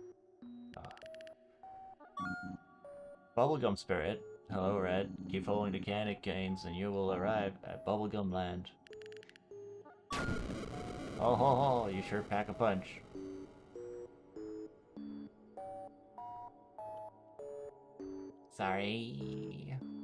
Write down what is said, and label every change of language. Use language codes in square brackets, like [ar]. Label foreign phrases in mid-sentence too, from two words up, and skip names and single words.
[en] Bubblegum Spirit. Hello, Red. Keep following the mechanic gains and you will arrive at Bubblegum Land. Oh ho ho, you sure pack a punch. Sorry.